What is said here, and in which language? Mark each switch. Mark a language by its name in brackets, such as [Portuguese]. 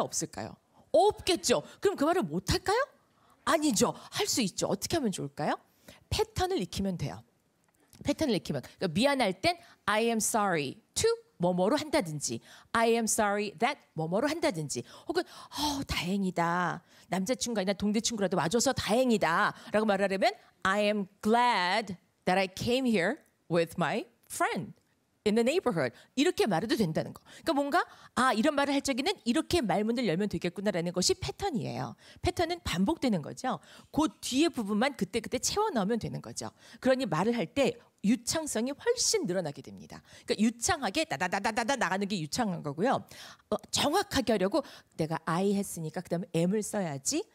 [Korean] 없을까요? 없겠죠. 그럼 그 말을 못 할까요? 아니죠. 할 수 있죠. 어떻게 하면 좋을까요? 패턴을 익히면 돼요. 패턴을 익히면 그러니까 미안할 땐 [English] I am sorry to [Korean] 뭐뭐로 한다든지 [English] I am sorry that [Korean] 뭐뭐로 한다든지 혹은 다행이다. 남자친구가 아니라 동대친구라도 와줘서 다행이다 라고 말하려면 [English] I am glad that I came here with my friend in the neighborhood [Korean] 이렇게 말해도 된다는 거. 그러니까 뭔가 이런 말을 할 적에는 이렇게 말문을 열면 되겠구나라는 것이 패턴이에요. 패턴은 반복되는 거죠. 그 뒤에 부분만 그때 채워 넣으면 되는 거죠. 그러니 말을 할 때 유창성이 훨씬 늘어나게 됩니다. 그러니까 유창하게 다다다다다 나가는 게 유창한 거고요. 정확하게 하려고 내가 I 했으니까 그다음에 am을 써야지.